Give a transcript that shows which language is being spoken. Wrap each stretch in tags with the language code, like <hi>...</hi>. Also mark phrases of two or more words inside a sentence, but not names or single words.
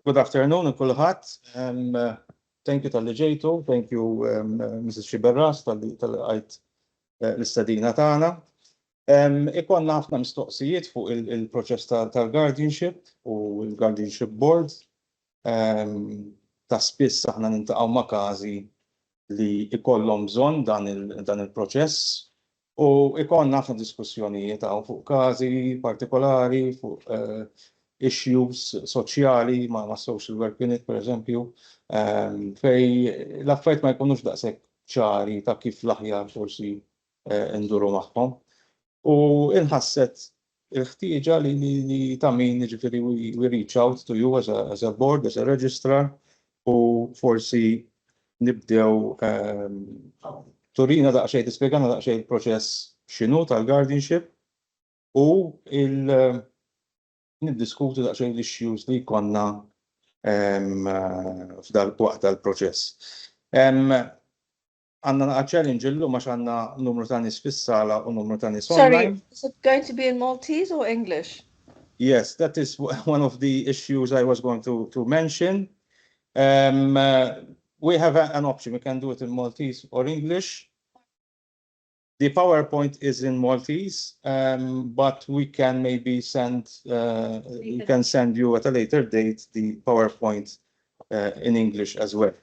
<en>Good afternoon,</en> <mt>kulħadd.</mt> <en>Thank you</en> <mt>tal-li ġejtu,</mt> <en>thank you Mrs.</en> <mt>Xiberras tal-li għajt l-istadina tagħna. Ikonna ħafna mistoqsijiet fuq il-proċess tal-Guardianship u l-Guardianship Board. Ta' spiss aħna nintaqgħu ma' każi li ikollhom bżonn dan il-proċess u ikonna ħafna diskussjonijiet fuq każi partikolari, fuq issues soċjali ma'</mt> <en>social work unit,</en> <mt>per eżempju, fej l-affarijiet ma jkunux daqshekk ċari ta' kif l-aħjar forsi nduru magħhom. U inħasset il-ħtieġa li ta' min jiġifieri</mt> <en>we reach out to you as a board, as a registrar,</en> <mt>u forsi nibdew turina daqsxejn tispjegana daqsxejn il-proċess x'inhu tal-guardianship u niddiskutu daqsxejn l-issues li jkollna waqt tal-proċess. Għandna challenge illum għax għandna numru ta' nies fis-sala u numru ta' nies online.</mt> <en>Sorry, is it going to be in Maltese or English? Yes, that is one of the issues I was going to mention. We have an option. We can do it in Maltese or English. The PowerPoint is in Maltese, but we can maybe send you at a later date the PowerPoint in English as well.</en>